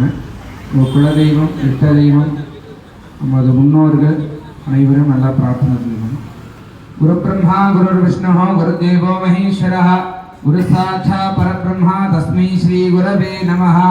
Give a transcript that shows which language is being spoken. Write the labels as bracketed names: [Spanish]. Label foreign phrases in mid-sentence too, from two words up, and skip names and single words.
[Tamil] உங்கள் குலதெய்வம், இஷ்ட தெய்வம், நமது முன்னோர்கள் அனைவரும் நல்லா பிரார்த்தனை செஞ்சுக்கோங்க. [Sanskrit] गुरु ब्रह्मा गुरु विष्णु गुरु देवो महेश्वर गुरु साक्षात् परब्रह्म तस्मै श्री गुरवे नमः.